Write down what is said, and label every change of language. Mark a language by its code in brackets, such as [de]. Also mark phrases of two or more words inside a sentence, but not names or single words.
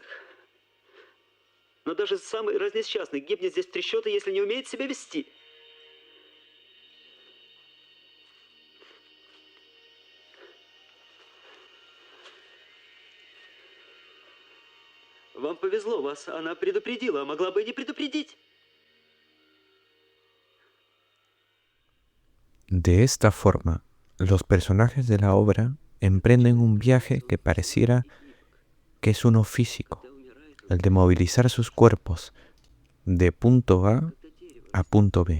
[ru] Но даже самый разнесчастный гибнет здесь в трещоты, если не умеет себя вести. Вам повезло, вас она предупредила, а могла бы и не предупредить. [es] De esta forma, los personajes de la obra emprenden un viaje que pareciera que es uno físico, el de movilizar sus cuerpos de punto a punto B.